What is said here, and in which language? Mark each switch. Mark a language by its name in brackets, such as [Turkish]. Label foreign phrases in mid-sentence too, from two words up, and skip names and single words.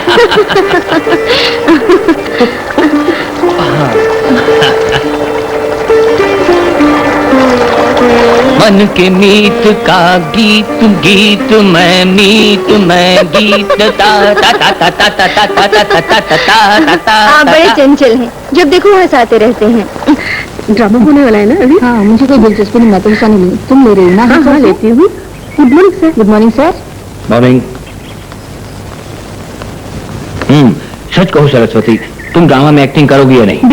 [Hindi] मन के मीत का गीत गीत मैं मीत मैं गीत ता ता ता ता ता ता ता ता ता ता ता ता। आप बड़े चंचल हैं, जब देखो हंसाते रहते हैं। ड्रामा होने वाला है ना अभी? हाँ, मुझे कोई दिलचस्पी नहीं, मैं तो हिस्सा नहीं। तुम ले रही हो ना? हाँ लेती हूँ। [English] good morning sir. good morning sir. [Hindi] मॉर्निंग। सच कहो सरस्वती, तुम ड्रामा में एक्टिंग करोगी या नहीं?